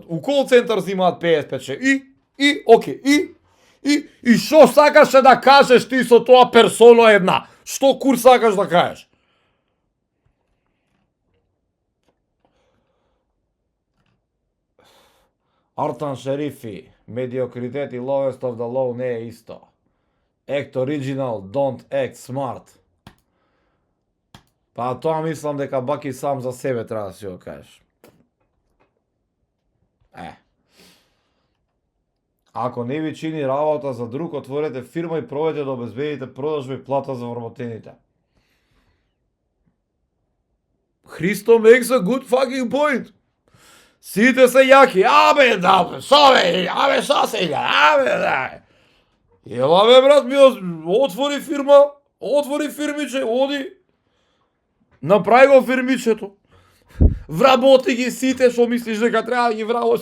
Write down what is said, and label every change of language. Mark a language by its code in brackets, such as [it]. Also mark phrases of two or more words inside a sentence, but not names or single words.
[mk] У кол центар зимаат 55 и шо сакаше да кажеш ти со тоа персона една? Што кур сакаш да кажеш? Артан Шерифи, медиокритет и [en] lowest of the low [mk] не е исто. [en] Act original, don't act smart. [mk] Па тоа мислам дека Баки сам за себе треба да си го кажеш. Ако не ви чини работа за друг, отворете фирма и пробајте да обезбедите продажба и плата за вработените. [en] Христо makes a good fucking point. [mk] Сите се јаки. Абе, да, шо бе, абе, шо сега, абе, да. Ела бе, брат, ми отвори фирма, отвори фирмиче, оди. Направи го фирмичето. Вработи ги сите што мислиш дека треба да ги вработи.